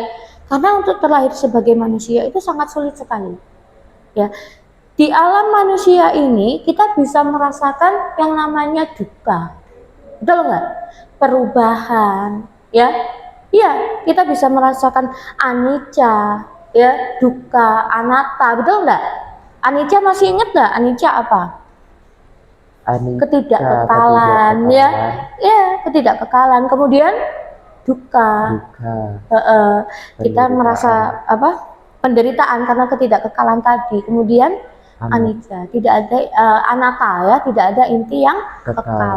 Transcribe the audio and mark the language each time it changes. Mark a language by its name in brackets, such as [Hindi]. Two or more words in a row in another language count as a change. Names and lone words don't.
[Indonesian] Karena untuk terlahir sebagai manusia itu sangat sulit sekali. Ya. Di alam manusia ini kita bisa merasakan yang namanya dukkha. Betul nggak? Perubahan, ya. Iya, kita bisa merasakan anicca, ya, dukkha, anatta, betul nggak? Anicca masih ingat nggak? Anicca apa? Ketidakkekalan, ya, ketidakkekalan. Kemudian dukkha. Kita merasa apa? Penderitaan karena ketidakkekalan tadi. Kemudian anicca, tidak ada anatta, ya, tidak ada inti yang kekal.